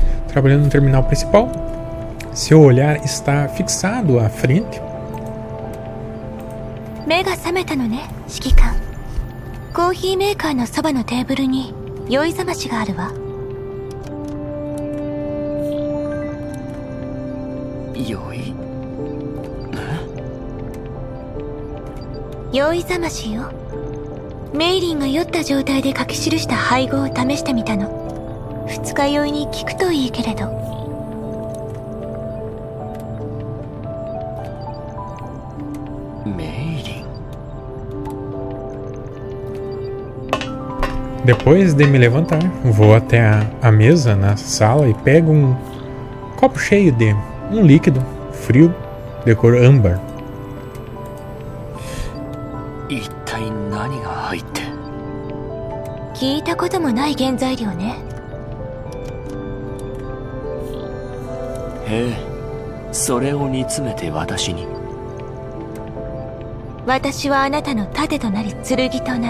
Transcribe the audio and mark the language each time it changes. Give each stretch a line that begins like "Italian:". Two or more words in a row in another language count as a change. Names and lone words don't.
Portuguese: trabalhando no terminal principal. Seu olhar está fixado à frente.
Japanese: 目が覚めたのね、指揮官。コーヒーメーカーのそばのテーブルに酔いざましがあるわ。酔いざましよ。メイリンが酔った状態で書き記した配合を試してみたの。二日酔いに効くといいけれど。メイリン。
Portuguese: Depois de me levantar, vou até a mesa na sala e pego um copo cheio de um líquido frio de cor âmbar.
Japanese: 一体何が入って。聞いたこともない原材料ね。へえ、それを煮詰めて私に。私はあなたの盾となり剣となる。